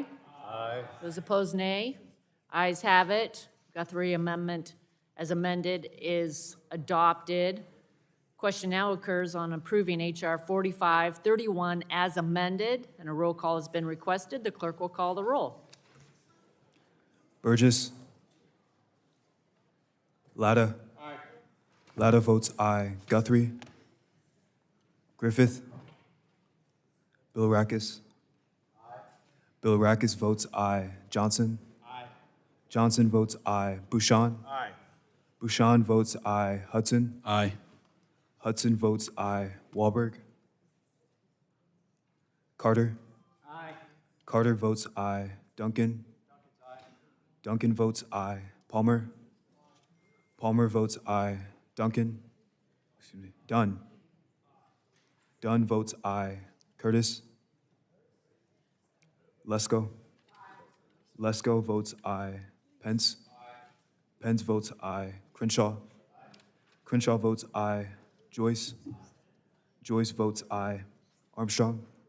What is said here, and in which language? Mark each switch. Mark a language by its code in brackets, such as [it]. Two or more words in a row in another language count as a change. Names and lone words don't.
[en] Aye. Those opposed, nay. Ayes have it. Guthrie Amendment as amended is adopted. Question now occurs on approving H.R. 4531 as amended, and a roll call has been requested. The clerk will call the roll. Burgess. Latta. Aye. Latta votes aye. Guthrie. Griffith. Bilrakis. Aye. Bilrakis votes aye. Johnson. Aye. Johnson votes aye. Bouchon. Aye. Bouchon votes aye. Hudson. Aye. Hudson votes aye. Wahlberg. Carter. Aye. Carter votes aye. Duncan. Duncan votes aye. Palmer. Palmer votes aye. Duncan. Excuse me. Dunn. Dunn votes aye. Curtis. Lesko. Lesko votes aye. Pence. Pence votes aye. Crenshaw. Crenshaw votes aye. Joyce. Joyce votes aye. Armstrong.